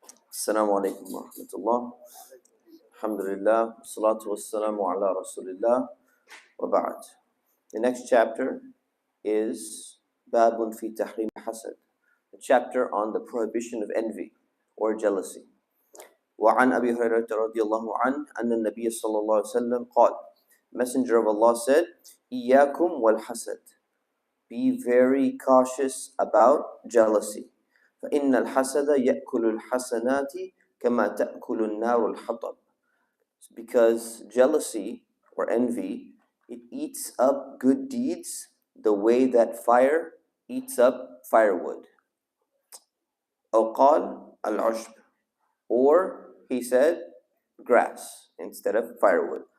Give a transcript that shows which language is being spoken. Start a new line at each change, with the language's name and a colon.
Arabic: السلام عليكم ورحمة الله. الحمد لله والصلاة والسلام على رسول الله وبعد.
English: The next chapter is
Arabic: باب في تحريم الحسد,
English: a chapter on the prohibition of envy or jealousy.
Arabic: وعن أبي هريرة رضي الله عنه أن النبي صلى الله عليه وسلم قال,
English: Messenger of Allah said,
Arabic: إياكم والحسد,
English: be very cautious about jealousy.
Arabic: فإن الحسد يأكل الحسنات كما تأكل النار الحطب.
English: Because jealousy or envy, it eats up good deeds the way that fire eats up firewood.
Arabic: أو قال العشب,
English: or he said grass instead of firewood.